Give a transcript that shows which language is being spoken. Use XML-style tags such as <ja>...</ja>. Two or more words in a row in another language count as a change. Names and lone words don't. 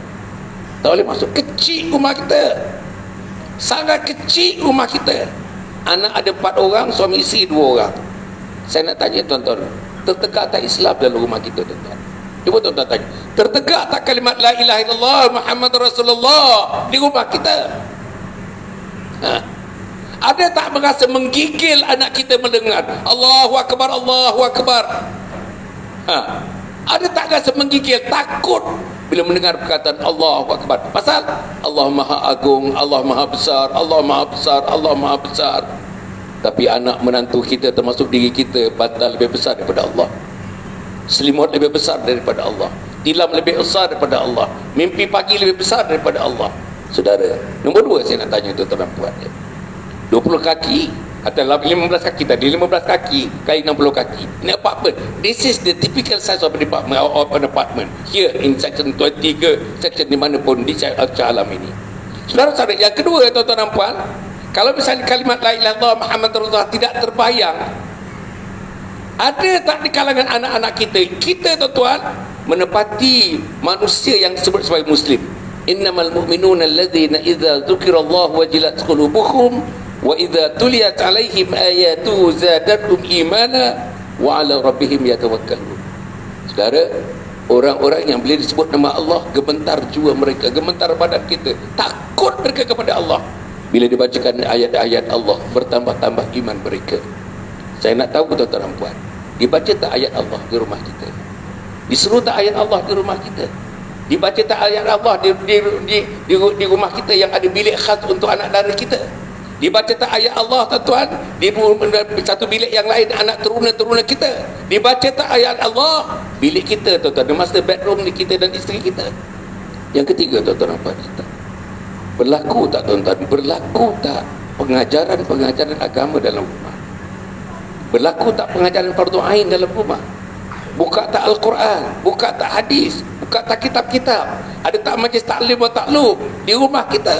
<ms>Tak boleh masuk. Kecil rumah kita, sangat kecil rumah kita. Anak ada 4 orang, suami isteri 2 orang. Saya nak tanya tuan-tuan, tertegak tak Islam dalam rumah kita, tuan-tuan? Cuba tuan-tuan tanya, tertegak tak kalimat</ms> <ar>لا إله إلا الله محمد رسول الله</ar> <ms>di rumah kita? Ada tak merasa menggigil anak kita mendengar</ms> <ar>الله أكبر، الله أكبر?</ar> <ms>Ada tak rasa menggigil, takut bila mendengar perkataan</ms> <ar>الله أكبر?</ar> <ms>Pasal Allah Maha Agung, Allah Maha Besar, Allah Maha Besar, Allah Maha Besar. Tapi anak menantu kita, termasuk diri kita, bantal lebih besar daripada Allah, selimut lebih besar daripada Allah, tilam lebih besar daripada Allah, mimpi pagi lebih besar daripada Allah. Saudara, nombor 2 saya nak tanya tuan-tuan dan puan, 20 kaki atau 15 kaki tadi, 15 kaki kali 60 kaki. Ini apartment.</ms> <en>This is the typical size of an apartment here in section 23, section</en> <ms>di mana pun di alam ini. Saudara-saudara, yang kedua tuan-tuan dan puan, kalau misalnya kalimat</ms> <ar>لا إله إلا الله محمد رسول الله</ar> <ms>tidak terbayang, ada tak di kalangan anak-anak kita tuan-tuan menepati manusia yang disebut sebagai muslim?</ms> <ar>إنما المؤمنون الذين إذا ذكر الله وجلت قلوبهم وإذا تليت عليهم آياته زادتهم إيمانا وعلى ربهم يتوكلون.</ar> <ms>Saudara, orang-orang yang bila disebut nama Allah, gemetar jiwa mereka, gemetar badan kita, takut mereka kepada Allah. Bila dibacakan ayat-ayat Allah, bertambah-tambah iman mereka. Saya nak tahu tuan-tuan dan puan, dibaca tak ayat Allah di rumah kita? Disuruh tak ayat Allah di rumah kita? Dibaca tak ayat Allah di rumah kita yang ada bilik khas untuk anak dara kita. Dibaca tak ayat Allah tuan-tuan di satu bilik yang lain anak teruna-teruna kita. Dibaca tak ayat Allah bilik kita tuan-tuan,</ms> <en>the master bedroom</en> <ms>di kita dan isteri kita. Yang ketiga tuan-tuan apa kita? Berlaku tak tuan-tuan? Berlaku tak pengajaran agama dalam rumah? Berlaku tak pengajaran fardu ain dalam rumah? Buka tak Al-Quran, buka tak hadis, buka tak kitab-kitab, ada tak majlis taklim atau taklum di rumah kita?</ms>